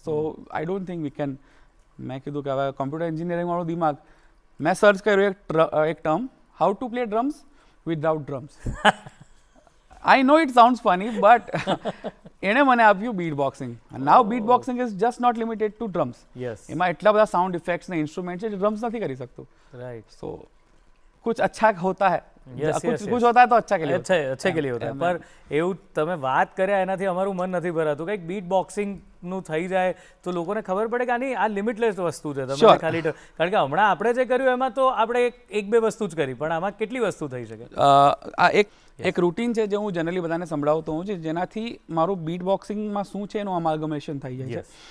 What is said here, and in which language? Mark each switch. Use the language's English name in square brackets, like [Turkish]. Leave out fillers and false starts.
[English] So I don't think we can. [Gujarati] મેં કીધું કે હવે કોમ્પ્યુટર એન્જિનિયરિંગ વાળું દિમાગ, મેં સર્ચ કર્યું એક term, [English] How to play drums without drums. I know it sounds funny, but [Gujarati] એણે મને આપ્યું bit boxing. [English] Now beat boxing is just not limited to drums. [Gujarati] એમાં એટલા બધા સાઉન્ડ ઇફેક્ટ્સ ને ઇન્સ્ટ્રુમેન્ટ છે જે ડ્રમ્સ નથી કરી શકતું. [English] Right. [Hindi] સો कुछ अच्छा होता है, कुछ होता है तो अच्छा के लिए अच्छे के लिए होता है. [Gujarati] पर એવું તમે વાત કર્યા એનાથી અમારું મન નથી ભરાતું. કંઈક બીટ બોક્સિંગનું થઈ જાય તો લોકોને ખબર પડે કે આની આ લિમિટલેસ વસ્તુ છે. તમે ખાલી કારણ કે હમણાં આપણે જે કર્યું એમાં તો આપણે એક બે વસ્તુ જ કરી, પણ આમાં કેટલી વસ્તુ થઈ શકે? આ એક રૂટીન છે જે હું જનરલી બધાને સંભળાવતો હોઉં છું, જેનાથી મારું બીટ બોક્સિંગમાં શું છે એનું અમાલ્ગમેશન થઈ જાય છે.